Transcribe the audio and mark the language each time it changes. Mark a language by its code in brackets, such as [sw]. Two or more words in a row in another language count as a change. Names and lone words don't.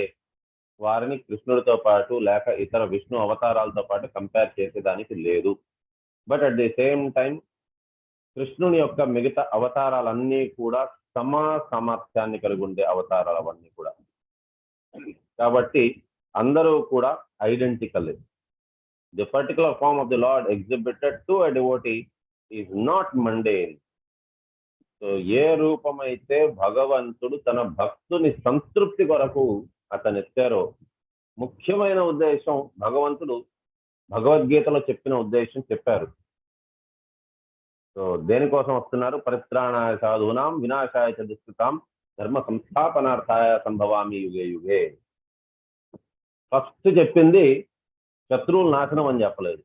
[te] వారిని కృష్ణుడితో పాటు లేక ఇతర విష్ణు అవతారాలతో పాటు కంపేర్ చేసేదానికి లేదు. [en] but at the same time [te] కృష్ణుని యొక్క మిగతా అవతారాలన్నీ కూడా సామర్థ్యాన్ని కలిగి ఉండే అవతారాలు అవన్నీ కూడా. కాబట్టి అందరూ కూడా ఐడెంటికల్. [en] The particular form of the Lord exhibited to a devotee is not mundane. [te] సో ఏ రూపమైతే భగవంతుడు తన భక్తుని సంతృప్తి కొరకు అతను ఎత్తారో, ముఖ్యమైన ఉద్దేశం భగవంతుడు భగవద్గీతలో చెప్పిన ఉద్దేశం చెప్పారు. సో దేనికోసం వస్తున్నారు? [sa] परित्राणाय साधूनां विनाशाय च दुष्कृतां धर्म संस्थापनार्थाय सम्भवामि युगे युगे. [te] ఫస్ట్ చెప్పింది శత్రువుల నాశనం అని చెప్పలేదు.